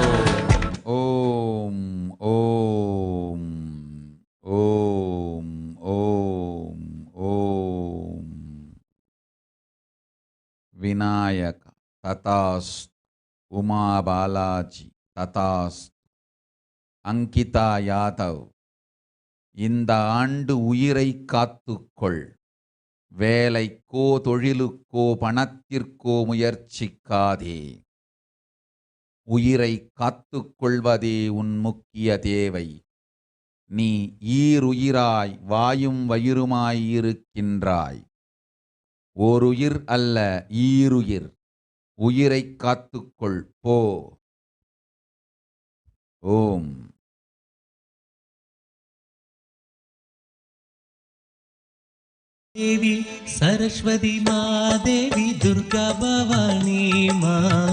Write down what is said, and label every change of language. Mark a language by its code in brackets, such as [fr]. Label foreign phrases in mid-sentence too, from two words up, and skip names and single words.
[sa] ओम ओम ओम ओम ओम विनायक तथास्तु उमा बालाजी तथास्तु अंकिता [ta] யாதவ் இந்த ஆண்டு உயிரை காத்துக்கொள் வேலைக்கோ தொழிலுக்கோ பணத்திற்கோ முயற்சிக்காதே உயிரை காத்துக்கொள்வதே உன் முக்கிய தேவை நீ ஈருயிராய் வாயும் வயிறுமாய் இருக்கின்றாய் ஓருயிர் அல்ல ஈருயிர் உயிரை காத்துக்கொள் போ ஓம் देवी सरस्वती मादेवी दुर्गा भवानी मां